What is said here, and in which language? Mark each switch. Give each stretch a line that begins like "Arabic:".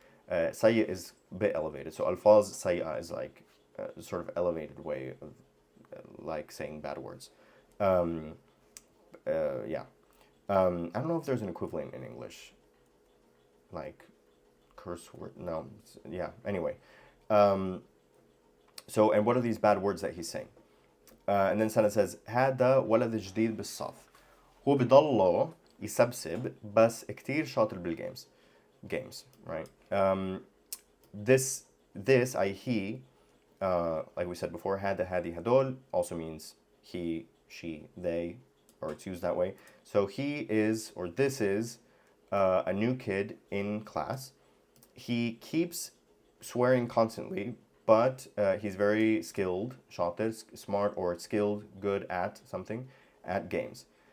English: Sayyi is a bit elevated. So alfaz sayyi'ah is like a sort of elevated way of like saying bad words. Yeah. I don't know if there's an equivalent in English. Like curse word. No. Yeah. Anyway. So, and what are these bad words that he's saying? And then Sana says,
Arabic: هذا ولد جديد بالصف. هو بضله يسبسب بس كتير شاطر بالgames.
English: Games, right? This, he, like we said before,
Arabic: هذا هذه هدول
English: also means he, she, they, or it's used that way. So he is, or this is, a new kid in class. He keeps swearing constantly, but he's very skilled, شاطر, smart, or skilled, good at something, at games.